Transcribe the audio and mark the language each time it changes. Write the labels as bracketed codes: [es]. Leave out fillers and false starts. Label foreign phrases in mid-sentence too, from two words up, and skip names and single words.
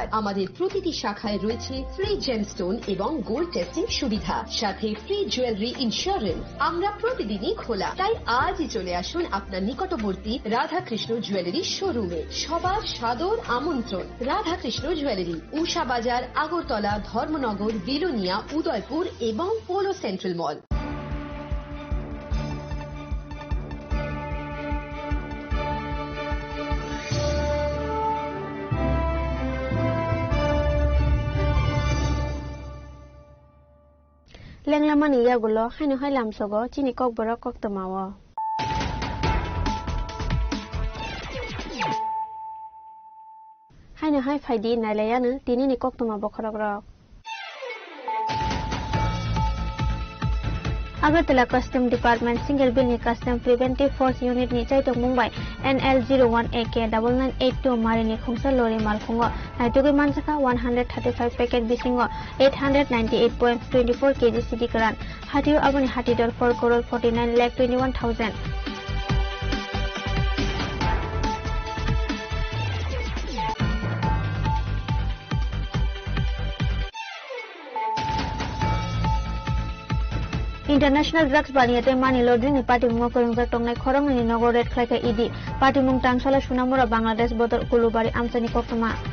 [bn] আমাদের প্রতিটি শাখায় রয়েছে [en] free gemstone [bn] এবং [en] gold testing [bn] সুবিধা, সাথে [en] free jewellery insurance. [bn] আমরা প্রতিদিনই খোলা, তাই আজই চলে আসুন আপনার নিকটবর্তী রাধাকৃষ্ণ জুয়েলারি শোরুমে। সবার সাদর আমন্ত্রণ। রাধাকৃষ্ণ জুয়েলারি, উষা বাজার, আগরতলা, ধর্মনগর, বিলোনিয়া, উদয়পুর এবং পোলো সেন্ট্রাল মল। [trp] Lenglamani yagulo haino hai lamsogo chini kokbora koktomawo. Haino hai faidi nalayanu tini ni koktoma bokhorogrok. Agartala Custom Department Single Bill ni Custom Preventive Force Unit ni Chaitok Mumbai NL01AK 9982 mari ni khungsa lori malkhungo naitugi mansaka 135 packet bisingo 898.24 kg CD karan hatiu aboni hatidor 4 crore 49 lakh 21,000. [en] International drugs [trp] baniyate [en] money laundering [trp] ni party mungo korungja tongnai khorong ni nogor red khlaika idi party mung tangsala sunamura Bangladesh bodor kulubari amchani koktoma.